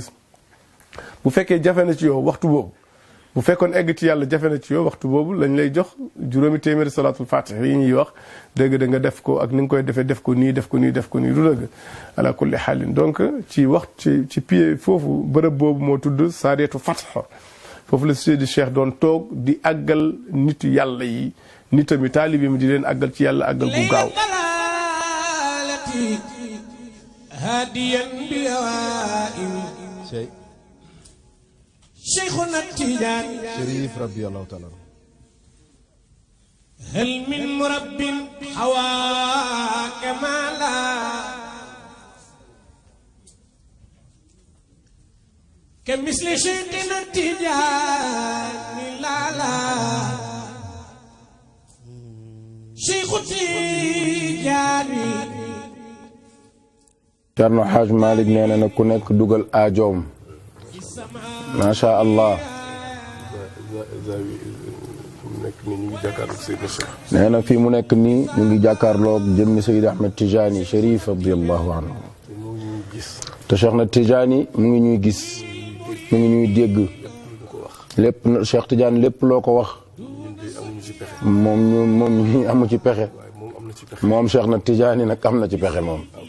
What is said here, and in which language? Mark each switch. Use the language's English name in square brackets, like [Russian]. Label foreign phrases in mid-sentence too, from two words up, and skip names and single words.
[Wolof] gis bu fekkee jafe na ci yow waxtu boobu bu fekkoon egg ci yàlla jafe na ci yow waxtu boobu lañ lay jox juróomi téeméeri salaatul fatih yi ñuy wax dégg da nga def ko ak ni nga koy defee def ko nii def ko nii def ko nii du dëgg [Arabic] على كل حال [Wolof] donc ci pied foofu bërëb boobu moo tudd Saariyatu Fath foofu la Seydi Cheikh doon toog di àggal nitu yàlla yi nitami taalibi mi di leen àggal ci yàlla àggal gu gaaw [Arabic] شيخنا التيجاني شريف ربي الله تعالى هل من مرب حوى كمالا كمثل شيخنا التيجاني لا لا شيخ التيجاني [Wolof] Thierno Hadj Malick nee na ku nekk dugal aajoom [Arabic] ما شاء الله [Wolof] nee na fii mu nekk nii ñu ngi jàkkaarloog jëmmi Seydi Ahmed Tidiane Chérif [Arabic] رضي الله عنه [Wolof] te Cheikh na Tidiane mu ngi ñuy gis mu ngi ñuy dégg lépp Cheikh Tidiane lépp loo ko wax moom ñu amu ci pexe moom Cheikh na Tidiane nag am na ci pexe moom